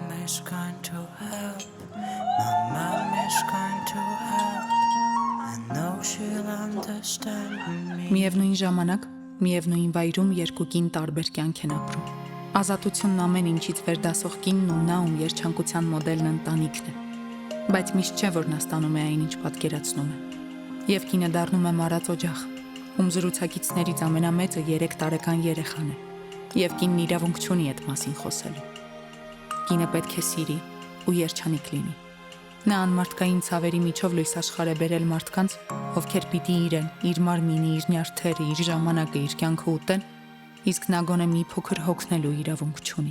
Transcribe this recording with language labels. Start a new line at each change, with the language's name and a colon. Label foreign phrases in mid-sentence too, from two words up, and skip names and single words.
English: is going to help. My mom is going to help. I know she'll understand me.
Armenian: Միևնույն ժամանակ, միևնույն վայրում երկու կին տարբեր կյանք են ապրում։ Ազատությունն ամեն ինչից վերդասող կինն ու նա, ում երջանկության մոդելն ընտանիքն է։ Բայց միշտ չէ, որ նա ստանում է այն, ինչ պատկերացնում է։ Եվ կինը դառնում է մարած օջախ, ում զրուցակիցներից ամենամեծը 3 տարեկան երեխան է։ Եվ կինն իրավունք չունի այդ մասին խոսելու։ Կինը պետք է սիրի ու երջանիկ լինի։ Նա անմարդկային ցավերի միջով լույս աշխարհ է բերել մարդկանց, ովքեր պիտի իրեն, իր մարմինը, իր նյարդերը, իր ժամանակը, իր կյանքը ուտեն, իսկ նա գոնե մի փոքր հոգնելու իրավունք չունի։